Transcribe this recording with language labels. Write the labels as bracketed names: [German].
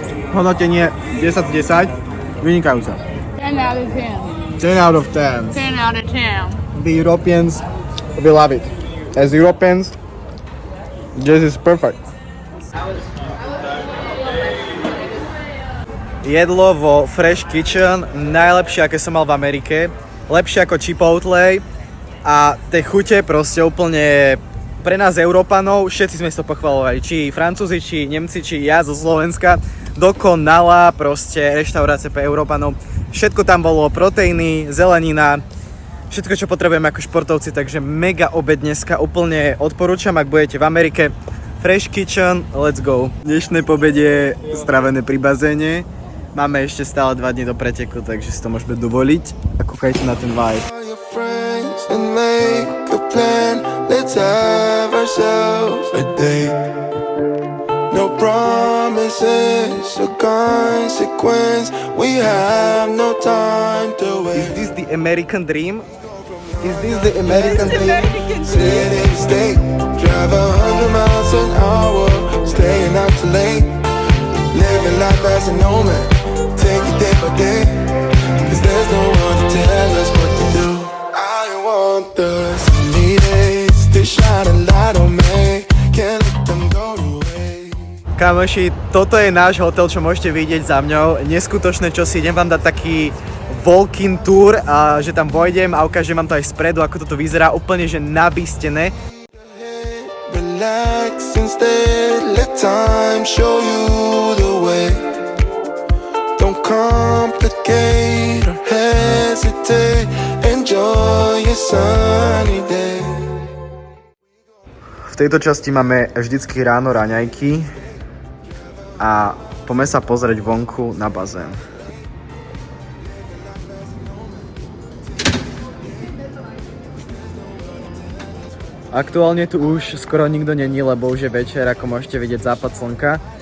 [Slovak] Hodnotenie 10/10, vynikajúce. [English] 10 out of 10. 10 out of 10. 10 out of 10. The Europeans will love it. As Europeans, this is perfect. [Slovak] Jedlo vo Fresh Kitchen, najlepšie, aké som mal v Amerike. Lepšie ako Chipotle a tie chute proste úplne pre nás Európanov, všetci sme to pochvalovali, či Francúzi, či Nemci, či ja zo Slovenska. Dokonalá proste reštaurácia pre Európanov. Všetko tam bolo, proteíny, zelenina, všetko, čo potrebujeme ako športovci, takže mega obed dneska, úplne odporúčam, ak budete v Amerike. [English] Fresh Kitchen, let's go. [Slovak] Dnešné pobedie stravené pri bazéne. Máme ešte stále 2 dní do preteku, takže si to môžeme dovoliť. A kúkajte na ten vibe. [English] And make a plan. Let's have ourselves a date. No promises or consequence. We have no time to wait. Is this the American dream? Is this the American dream? City to state, drive 100 miles an hour, staying out too late. Living life as a nomad, take it day by day. 'Cause there's no one to tell us what to do. I want the sunny days to shine a light on me. Can't let them go to waste. [Slovak] Kamoši, toto je náš hotel, čo môžete vidieť za mňou. Neskutočné čosi, idem vám dať taký walk-in tour, a že tam vojdem a ukážem vám to aj spredu, ako toto vyzerá, úplne že nabistené. [English] Relax instead, let time show you the way. Don't complicate or hesitate, enjoy your sunny day. [Slovak] V tejto časti máme vždycky ráno raňajky a poďme sa pozrieť vonku na bazén. Aktuálne tu už skoro nikto není, lebo už je večer, ako môžete vidieť západ slnka.